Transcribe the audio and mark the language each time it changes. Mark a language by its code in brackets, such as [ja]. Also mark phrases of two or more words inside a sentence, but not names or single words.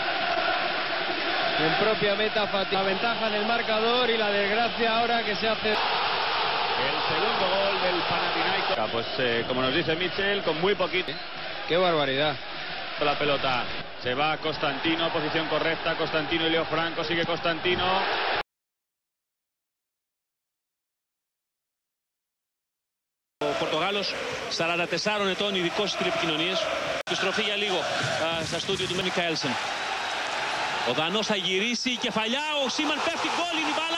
[es] En propia meta, la ventaja en el marcador y la desgracia ahora que se hace. El segundo gol del Panathinaikos. Pues como nos dice Mitchell, con muy poquito. ¡Qué barbaridad! La pelota. Se va Costantino, posición correcta. Costantino y Leo Franco. Sigue Costantino. [el] Ο Πορτογάλος 44 ετών, ειδικός στις τηλεπικοινωνίες. Επιστροφή για λίγο στα στούντιο του Μικαέλσεν. Ο Δανός θα γυρίσει, η κεφαλιά, ο Σίμαν πέφτει, γκολ είναι η μπάλα.